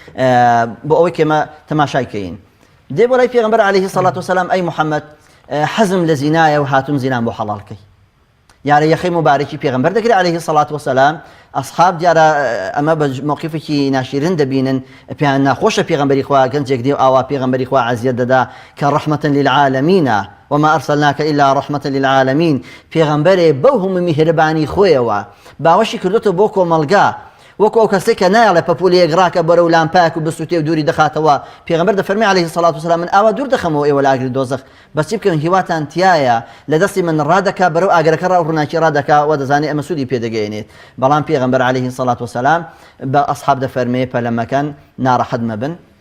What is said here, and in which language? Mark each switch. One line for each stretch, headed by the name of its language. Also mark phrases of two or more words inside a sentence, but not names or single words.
Central Kurdish: بۆ ئەوەی کە ئێمە تەماشایکەین دێ بۆ لای پێغەمبەر
Arabic: عەلەیهی سەڵات وسەلام
Central Kurdish: ئەی محەممەد حەزم لە زینایە و هاتووم زینام بۆ حەڵاڵکەی یارە یەخەی مبارەکی پێغەمبەر دەگرێت
Arabic: عەلەیهی سەڵات وسەلام
Central Kurdish: ئەسحاب دیارە ئەمە بە موقفێکی ناشرین دەبینن پێیان ناخۆشە پێغەمبەری خوا گەنجێک دێ و ئاوا پێغەمبەری خوا عەزیەت دەدا کە
Arabic: ڕەحمەتەن للعالەمین وما أرسلناك إلا رحمة للعالمين
Central Kurdish: پێغەمبەرێ بەو هەموو میهرەبانی خۆیەوە باوەشی کردوتە بۆ کۆمەلگا وەکو ئەو کەسێک کە نایەڵێ پەپولەیەک ڕاکە بەرەو لامپایەک و بسووتێ و دووری دەخاتەوە پێغەمبەر دەفەرمێ
Arabic: عەلەیهی سەڵات وسەلام
Central Kurdish: من ئاوا دوور دەخەمەوە ئێوە لە ئاگری دۆزەخ بەچی بکەن هیواتان تایە لە دەستی من ڕادەکا بەرەو ئاگرەکە ڕووناکی ڕادەکا و دەزانێ ئەمە سوودی پێدەگەێنێت بەڵام پێغەمبەر
Arabic: عەلەیهی سەڵات وسەلام
Central Kurdish: بە ئەسحاب دەفەرمێ پەلەمەکەن ناڕەحەت مەبن